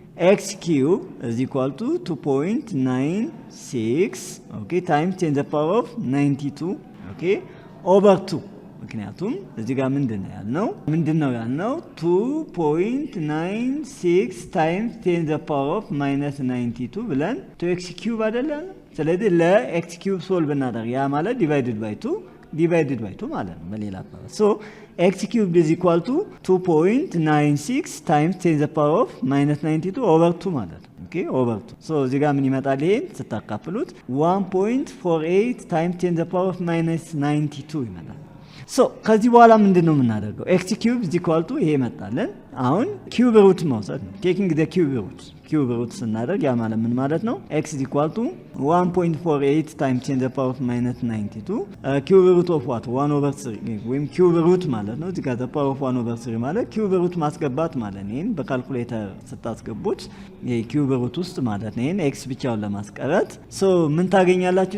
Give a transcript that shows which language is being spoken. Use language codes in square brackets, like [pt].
[en] x cube is equal to 2.96 okay times 10 the power of 92 okay over 2 [am] ምክንያቱም እዚህ ጋር ምንድነው ያልነው [en] 2.96 times 10 the power of minus 92 ብለን 2x cube አይደለም። ስለዚህ ለx cube ሶልቭ እናደርግ ያ ማለት divided by 2 [am] ማለት ነው በሌላ አባባል [en] so x cubed is equal to 2.96 times 10 the power of minus 92 over 2 ማለት ነው okay over 2 so እዚህ ጋር ምን ይመጣል? [am] ይሄን ስታካፍሉት 1.48 times 10 the power of minus 92 ይመጣል። so ከዚህ በኋላ ምንድነው የምናደርገው? x cubed is equal to ይሄ መጣለን። አሁን cube root መውሰድ ነው taking the cube root ስናደርግ ያ ማለት ምን ማለት ነው? x is equal to 1.48 times 10 the power of minus 92 cube root of what 1 over 3 ወይም cube root ማለት ነው። እዚህ ጋር the power of 1 over 3 ማለት cube root ማስገባት ማለት ነው። ይሄን በካልኩሌተር ስታስገቡት ይሄ cube root ውስጥ ማለት ነው። ይሄን x ብቻውን ለማስቀረት so ምን ታገኛላችሁ?